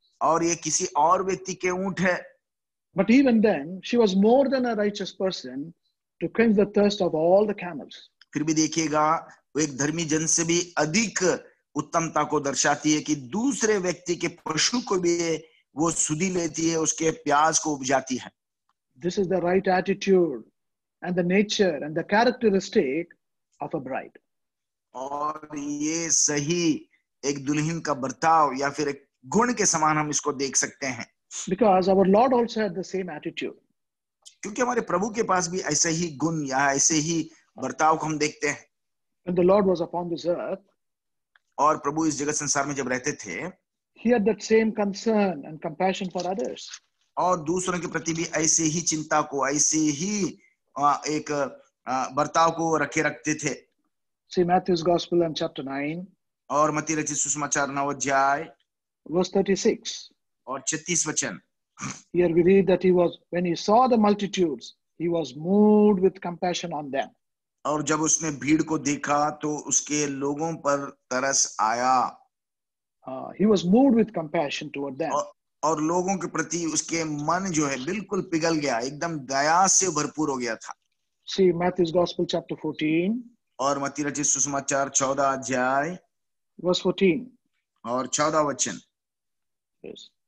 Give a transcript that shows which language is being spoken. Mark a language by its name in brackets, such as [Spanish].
[Hindi] और ये किसी और व्यक्ति के ऊंट है। [English] But even then, she was more than a righteous person to quench the thirst of all the camels. [Hindi] फिर भी देखिएगा, वो एक धर्मी जन से भी अधिक उत्तमता को दर्शाती है कि दूसरे व्यक्ति के पशु को भी वो सुधि लेती है, उसके प्यास को उपजाती है। [English] This is the right attitude and the nature and the characteristic of a bride. [Hindi] और ये सही एक दुल्हन का बर्ताव या फिर एक गुण के समान हम इसको देख सकते हैं। [English] Because our Lord also had the same attitude. [Hindi] क्योंकि हमारे प्रभु के पास भी ऐसे ही गुण या ऐसे ही बर्ताव को हम देखते हैं। [English] When the Lord was upon this earth, [Hindi] और प्रभु इस जगत संसार में जब रहते थे, [English] he had that same concern and compassion for others. [Hindi] और दूसरों के प्रति भी ऐसे ही चिंता को, ऐसे ही एक बर्ताव को रखते थे। [English] See Matthew's Gospel and chapter 9. [Hindi] और मत्ती रचित सुसमाचार 9 अध्याय [English] verse 36. [Hindi] और 36 वचन। [English] Here we read that when he saw the multitudes, he was moved with compassion on them. [Hindi] और जब उसने भीड़ को देखा तो उसके लोगों पर तरस आया। [English] He was moved with compassion toward them. [Hindi] और लोगों के प्रति उसके मन जो है बिल्कुल पिघल गया, एकदम दया से भरपूर हो गया था। [English] See Matthew's Gospel chapter 14. [Hindi] और मत्ती रचित सुसमाचार 14 अध्याय [English] verse 14. [Hindi] और 14 वचन। [English] Yes.